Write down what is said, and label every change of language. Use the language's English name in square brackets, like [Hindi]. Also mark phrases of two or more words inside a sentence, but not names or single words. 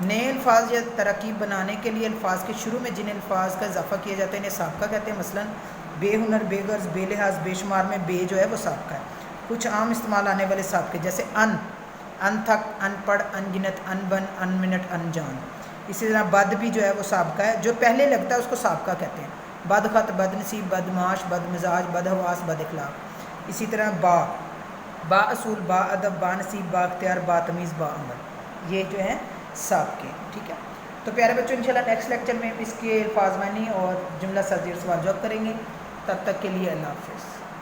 [Urdu] نئے الفاظ یا ترکیب بنانے کے لیے الفاظ کے شروع میں جن الفاظ کا اضافہ کیا جاتا ہے انہیں سابقہ کہتے ہیں۔ مثلاً بے ہنر، بے غرض، بے لحاظ، بے شمار میں بے جو ہے وہ سابقہ ہے۔ کچھ عام استعمال آنے والے سابقے جیسے ان تھک، ان پڑھ، ان گنت، ان بن، ان منٹ، ان جان۔ اسی طرح بد بھی جو ہے وہ سابقہ ہے، جو پہلے لگتا ہے اس کو سابقہ کہتے ہیں۔ بد خط، بد نصیب، بد معاش، بد مزاج، بد حواس، بد اخلاق۔ اسی طرح با اصول، با ادب، با نصیب، با اختیار، با تمیز، با عمل، یہ جو ہے سابقے۔ ٹھیک ہے، تو پیارے بچوں انشاءاللہ [English] next lecture [Urdu] میں اس کے الفاظ معنی اور جملہ سازی اور سوال جواب کریں گے۔ تب تک کے لیے اللہ حافظ۔